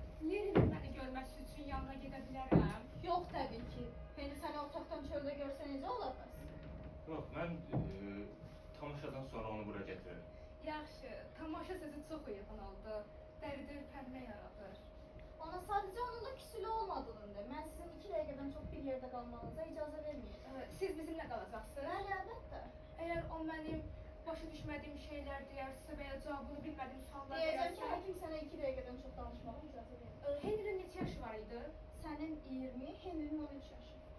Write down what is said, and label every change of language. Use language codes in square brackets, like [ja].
[az] Lerinin məni görməsi üçün yanına gedə bilərəm. Yox təbii ki. Henry səni otaqdan çöldə görsə necə olar bəs? [tr] Yok, ben tamaşadan sonra onu buraya getiririm. [az] Yaxşı, tamaşa sözü çox uyğun oldu. Dəridə ürpənmə yaradır. Ona sadəcə onun da küsülü olmadığını de. Mən sizin 2 dəqiqədən çox bir yerdə qalmanıza icazə verməyəcəm. Siz bizimlə qalacaqsınız. Bəli, əlbəttə. Əgər o mənim başa düşmədiyim şeylər deyərsə və ya cavabını bilmədiyim suallar Deyəcəm ki, verərsə... həkim sənə 2 dəqiqədən çox danışmağa icazə vermir. Henry'nin neçə yaşı var idi? Sənin 20, Henry'nin 13 yaşı.